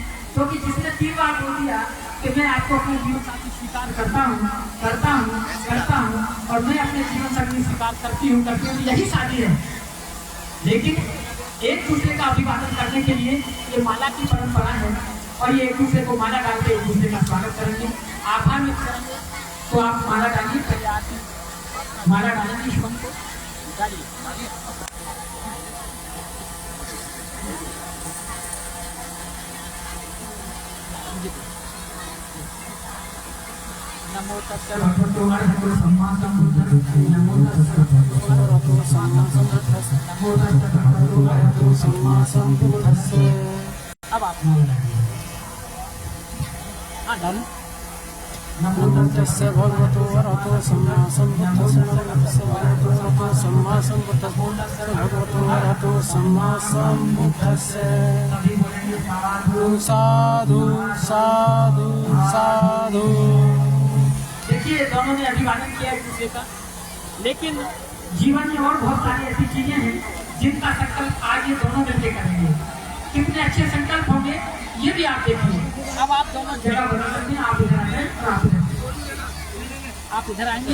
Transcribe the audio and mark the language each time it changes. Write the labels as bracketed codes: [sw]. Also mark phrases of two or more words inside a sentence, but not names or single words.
[hi] क्योंकि जिसने 3 बार बोल दिया कि मैं आपको अपने जीवन साथी स्वीकार करता हूँ और मैं अपने जीवन साथी स्वीकार करती हूँ, यही शादी है। लेकिन एक दूसरे का अभिवादन करने के लिए ये माला की परंपरा है और ये एक दूसरे को माला डाल के एक दूसरे का स्वागत करेंगे, आभार व्यक्त करेंगे। तो आप माला डालिए, पहले आरती माला डालेंगे शुभम को डालिए। [pi] नमो तस्सै भगवतो अरहतो सम्मा सम्बुद्धस्सै। नमो तस्सै भगवतो अरहतो सम्मा सम्बुद्धस्सै। नमो तस्सै भगवतो अरहतो सम्मा सम्बुद्धस्सै। [hi] अब आप डालें। [pi] नमो तस्सै भगवतो अरहतो सम्मा सम्बुद्धस्सै। नमो तस्सै भगवतो अरहतो सम्मा सम्बुद्धस्सै। भगवतो अरहतो सम्मा सम्बुद्धस्सै। साधु साधु साधु। [hi] देखिए दोनों ने अभिवादन किया एक दूसरे का, लेकिन जीवन में और बहुत सारी ऐसी चीजें हैं जिनका संकल्प आज ये दोनों मिलकर करेंगे। कितने अच्छे संकल्प होंगे ये भी आप देखिए। अब आप दोनों जगह बदल सकते हैं, आप इधर आए और आप इधर आप इधर आएंगे।